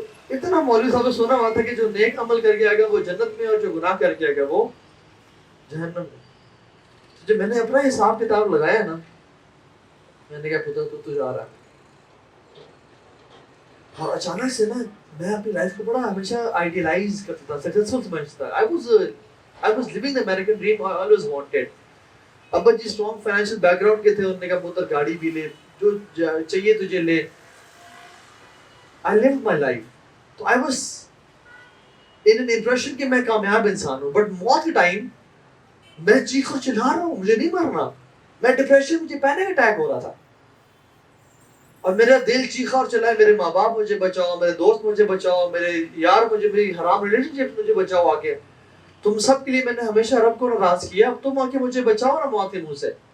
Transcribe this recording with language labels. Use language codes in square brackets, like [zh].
[ur] اتنا مولوی صاحب نے سنا ہوا تھا کہ جو نیک عمل کر کے آئے گا وہ جنت میں, اور جو گناہ کر کے آئے گا وہ جہنم میں. جب میں نے اپنا حساب کتاب لگایا نا, میں نے کہا خدا تو جا رہا ہے. اور اچانک سے نا میں اپنی لائف کو بڑا ہمیشہ آئیڈیلائز کرتا تھا, سکسیسفل سمجھتا تھا. [en] I was living the American dream I always wanted. [ur] ابا جی اسٹرانگ فائنینشیل بیک گراؤنڈ کے تھے, انہوں نے کہا پتر گاڑی بھی لے, جو چاہیے تجھے لے. [en] I lived my life. [ur] تو [en] I was in an impression [ur] کہ میں کامیاب انسان ہوں, بٹ موت کے ٹائم میں چیخ اور چلا رہا ہوں, مجھے نہیں مرنا, میں ڈپریشن, مجھے پینک اٹیک ہو رہا تھا, اور میرا دل چیخا اور چلا ہے, میرے ماں باپ مجھے بچاؤ, میرے دوست مجھے بچاؤ, میرے یار مجھے, میری حرام ریلیشن شپ مجھے بچاؤ آ کے, تم سب کے لیے میں نے ہمیشہ رب کو ناراض کیا, اب تم آ کے مجھے بچاؤ نا موت کے منہ سے.